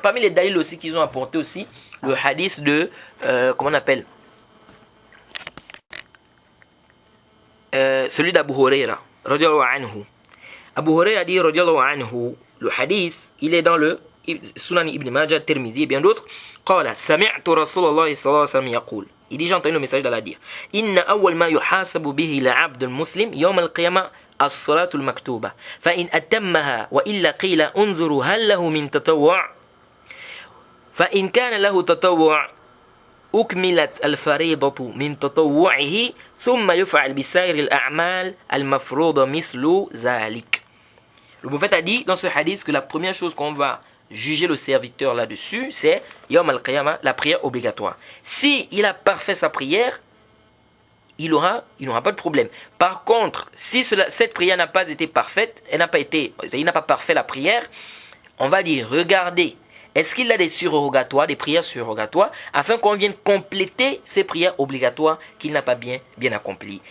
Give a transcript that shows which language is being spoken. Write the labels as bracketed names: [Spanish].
[French] Parmi les dalils aussi qu'ils ont apporté aussi, le hadith de, comment on appelle? Celui d'Abu Huraira, radiallahu anhu. Abu Huraira dit, radiallahu anhu, le hadith, il est dans le Sunan Ibn Majah, Tirmizi et bien d'autres. [Arabic] قال سمعت رسول الله صلى الله عليه وسلم يقول. [French] Il dit, j'ai entendu le message d'Allah dire. [Arabic] إن أول ما يحاسب به العبد المسلم يوم القيامة الصلاة المكتوبة فإن أتمها وإلا قيل انظروا هل له من تطوع فإن كان له تطوع أكملت الفريضة من تطوعه ثم يفعل بسائر الأعمال المفروضة مثل ذلك. [French] Le prophète a dit dans ce hadith que la première chose qu'on va juger le serviteur là-dessus, c'est Yom al-Qiyamah, la prière obligatoire. Si il a parfait sa prière, il n'aura pas de problème. Par contre, si cette prière n'a pas été parfaite, il n'a pas parfait la prière, on va dire, regardez, est-ce qu'il a des surrogatoires, des prières surrogatoires, afin qu'on vienne compléter ces prières obligatoires qu'il n'a pas bien accomplies.